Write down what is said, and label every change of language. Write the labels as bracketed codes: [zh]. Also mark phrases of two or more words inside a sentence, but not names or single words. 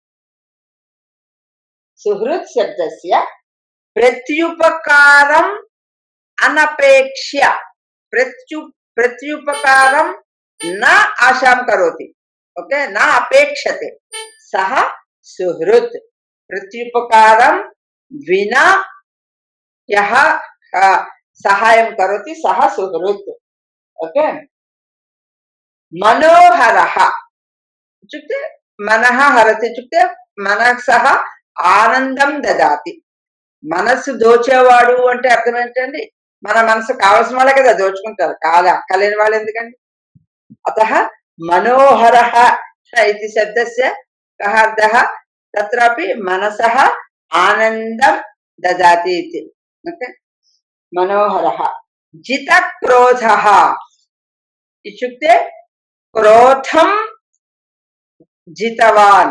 [sa] सुहृत् शब्दस्य प्रत्युपकारम् अनपेक्ष्य प्रत्युपकारं न आशां करोति ओके न अपेक्षते सः सुहृत् प्रत्युपकारं विना यः सहायं करोति सः सुहृत् ओके मनोहरः इत्युक्ते मनः हरति इत्युक्ते मनसः आनन्दं ददाति [te] మనస్సు దోచేవాడు అంటే అర్థం ఏంటండి? మన మనసు కావలసిన వాళ్ళే కదా దోచుకుంటారు, కాదు అక్కలేని వాళ్ళు ఎందుకండి? [sa] అతః మనోహరః इति शब्दस्य कः अर्थः? तत्रापि मनसः आनन्दं ददाति इति। ओके, मनोहरः। जितक्रोधः इत्युक्ते क्रोधं जितवान्।